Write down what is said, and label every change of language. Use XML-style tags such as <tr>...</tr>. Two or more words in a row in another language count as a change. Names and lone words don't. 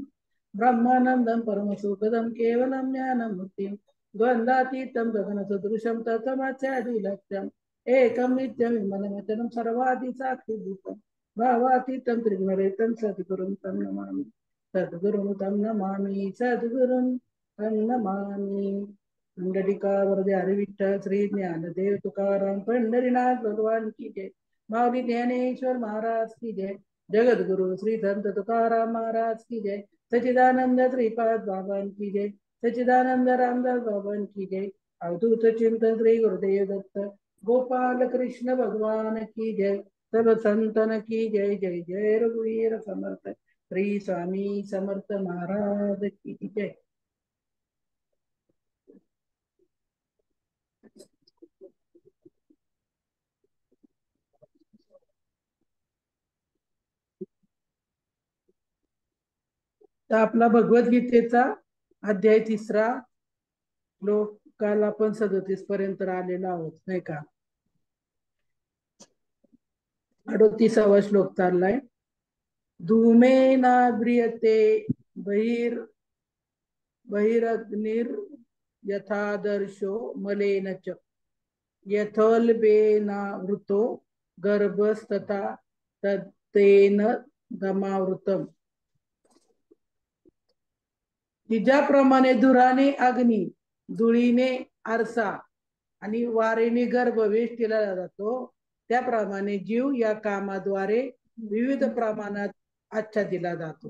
<sa>ब्रह्मानंदं परमसुखदं केवलं ज्ञानमूर्तिं, द्वंद्वातीतं गगनसदृशं तत्समस्यादिलक्ष्यम्, एकं नित्यं विमलमचलं सर्वादि साक्षिभूतं, भावातीतं त्रिगुणरहितं सद्गुरुं तं नमामि. सद्गुरुं तं नमामि, सद्गुरुं तं नमामि.</sa> <hi>मंडलिका वरदे हरी विठ्ठल श्री ज्ञानदेव तुकाराम पंढरीनाथ भगवान की जय. माऊली ज्ञानेश्वर महाराज की जय. जगद्गुरु श्री संत तुकाराम महाराज की जय. सचिदानंद श्रीपाद बाबा की जय. सचिदानंद रामदास बाबा की जय. अवधूत चिंतन श्री गुरुदेव दत्त गोपाल कृष्ण भगवान की जय. सब संतन की जय. जय जय रघुवीर समर्थ श्री स्वामी समर्थ महाराज की जय.</hi> <mr>तर आपला भगवद्गीतेचा अध्याय 3 श्लोक, काल आपण 37 पर्यंत आलेलो आहोत, नाही का? 38वा श्लोक चाललाय.</mr> <sa>धूमेनाव्रियते बहिर बहिरग्निर यथादर्शो मलेन च, यथोल्बेनावृतो गर्भस्तथा तत्तेन गमावृतम.</sa> <mr>की ज्याप्रमाणे धुराने अग्नी, धुळीने आरसा आणि वारेने गर्भ वेष्टीला जातो, त्याप्रमाणे जीव या कामाद्वारे विविध प्रमाणात आच्छादिला जातो.</mr>